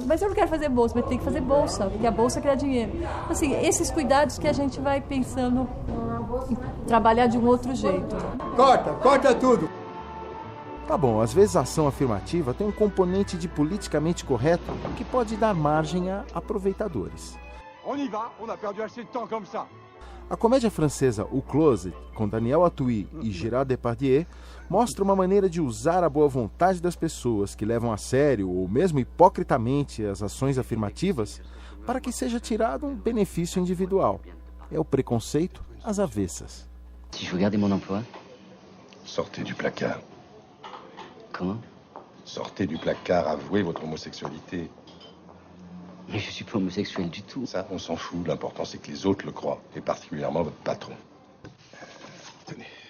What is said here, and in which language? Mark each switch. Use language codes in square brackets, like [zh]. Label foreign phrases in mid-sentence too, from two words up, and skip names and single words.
[pt] Mas eu não quero fazer bolsa, mas tem que fazer bolsa, porque a bolsa que dá dinheiro. Assim, esses cuidados que a gente vai pensando em trabalhar de um outro jeito. Corta tudo! Tá bom, às vezes a ação afirmativa tem um componente de politicamente correto que pode dar margem a aproveitadores. [fr] On y va, on a perdu assez de temps comme ça. [pt] A comédia francesa O Closet, com Daniel Auteuil e Gérard Depardieu, mostra uma maneira de usar a boa vontade das pessoas que levam a sério ou mesmo hipocritamente as ações afirmativas para que seja tirado um benefício individual. É o preconceito às avessas. [fr] Si je veux garder mon emploi? Sortez du placard. Comment? Sortez du placard, avouez votre homosexualité. Mais je suis pas homosexuel du tout. Ça, on s'en fout. L'important, c'est que les autres le croient, et particulièrement votre patron. Tenez.